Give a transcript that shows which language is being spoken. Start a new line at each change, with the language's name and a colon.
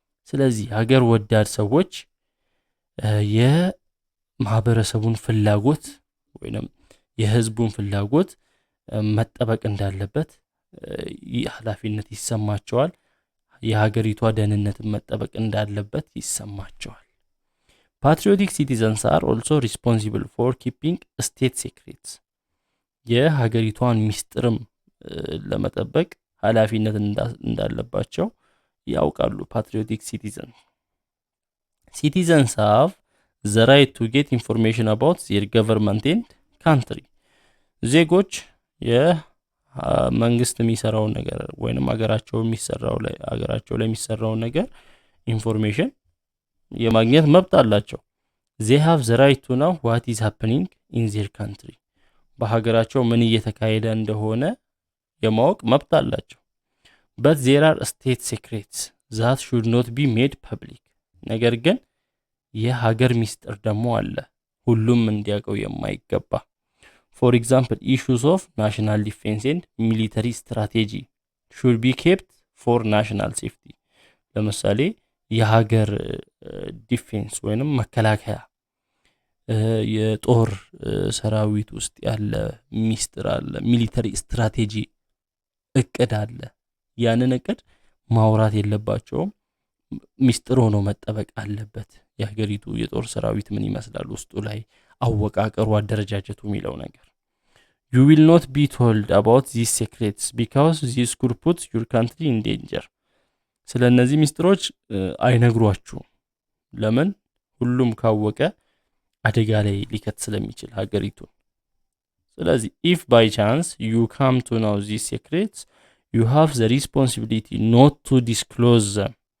Amharic: ስለዚህ ሀገር ወዳድ ሰዎች የማህበረሰቡን ፍላጎት ወይንም የህዝቡን ፍላጎት መጠበቅ እንዳለበት ኃላፊነት ይሰማቸዋል። የሀገሪቷ ደህንነት መጠበቅ እንዳለበት ይሰማቸዋል።
English: Patriotic citizens are also responsible for keeping state secrets.
Amharic: የሀገሪቷን ሚስጥርም ለመጠበቅ ኃላፊነት እንዳለባቸው ያውቃሉ።
English: patriotic citizens have the right to get information about their government and country.
Amharic: ዜጎች የመንግስት የሚሰራውን ነገር ወይንም ሀገራቸው ላይ የሚሰራውን ነገር ኢንፎርሜሽን የማግኘት መብት አላቸው።
English: they have the right to know what is happening in their country.
Amharic: በሀገራቸው ምን እየተካሄደ እንደሆነ የማወቅ መብት አላቸው።
English: but there are state secrets that should not be made public.
Amharic: ነገር ግን የሀገር ሚስጥር ደግሞ አለ ሁሉም እንዲያውቀው የማይገባ።
English: for example, issues of national defense and military strategy should be kept for national safety.
Amharic: ለምሳሌ የሀገር ዲፌንስ ወይንም መከላከያ የጦር ሰራዊት ውስጥ ያለ ሚስጥር አለ፣ ሚሊተሪ ስትራቴጂ እቅድ አለ። ያንን እቅድ ማውራት የለባቸውም፣ ሚስጥር ሆኖ መጠበቅ አለበት። የሀገሪቱ የጦር ሰራዊት ምን ይመስላል፣ ውስጡ ላይ አወቃቀሩ፣ አደረጃጀቱ የሚለው ነገር።
English: you will not be told about these secrets because this could put your country in danger.
Amharic: ስለነዚህ ሚስጥሮች አይነግሯችሁም። ለምን? ሁሉም ካወቀ አደጋ ላይ ሊከት ስለሚችል ሀገሪቱን። ስለዚህ
English: if by chance you come to know these secrets, you have the responsibility not to disclose them.